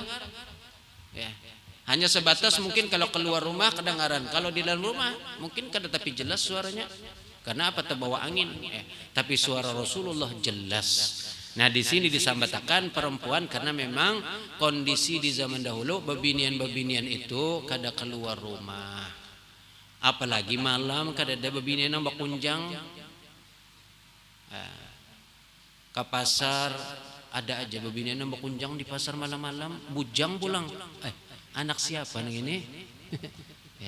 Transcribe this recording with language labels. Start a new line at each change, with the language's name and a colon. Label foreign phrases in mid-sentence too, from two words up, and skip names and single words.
Indonesian: Ya. Hanya sebatas mungkin kalau keluar rumah kedengaran, kalau di dalam rumah mungkin kada tapi jelas suaranya. Karena apa? Terbawa angin. Tapi suara Rasulullah jelas. Nah di sini disambatakan perempuan karena memang kondisi di zaman dahulu babinian-babinian itu kada keluar rumah.
Banjar: Apalagi malam kada ada babinian yang bakunjang. Ke pasar ada aja babinian yang bakunjang di pasar malam-malam. Bujang pulang. Anak siapa nang ini? Ya.